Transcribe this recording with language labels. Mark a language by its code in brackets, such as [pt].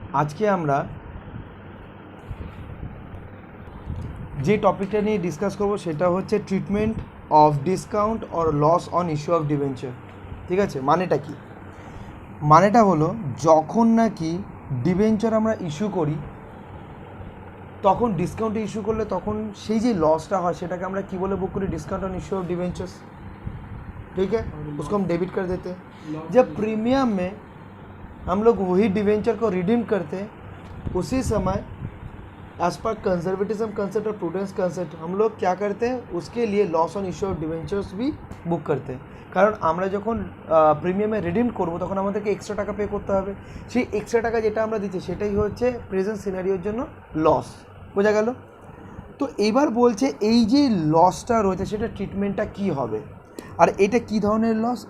[bn] আজকে আমরা যে টপিকটা নিয়ে ডিসকাস করব সেটা হচ্ছে treatment of discount or loss on issue of debenture. ঠিক আছে, মানেটা কি? মানেটা হলো যখন নাকি ডিবেঞ্চার আমরা ইস্যু করি তখন ডিসকাউন্টে ইস্যু করলে তখন সেই যে লসটা হয় সেটাকে আমরা কি বলে বুক করি? [hi] Discount on issue of debentures. ठीक है, उसको हम डेबिट कर देते हैं। जब प्रीमियम में हम लोग वही डिवेंचर को रिडीम करते हैं उसी समय एज पर कंजर्वेटिज्म कंसेप्ट और प्रूडेंस कंसेप्ट हम लोग क्या करते हैं, उसके लिए loss on issue of debentures भी [bn] বুক করতে [hi] हैं। [bn] কারণ আমরা যখন প্রিমিয়ামে রিডিম করব তখন আমাদেরকে এক্সট্রা টাকা পে করতে হবে। সেই এক্সট্রা টাকা যেটা আমরা দিচ্ছি সেটাই হচ্ছে প্রেজেন্ট সিনারিওর জন্য লস। বোঝা গেল? তো এবার বলছে এই যে লসটা রয়েছে সেটা ট্রিটমেন্টটা কি হবে, আর এটা কি ধরনের লস?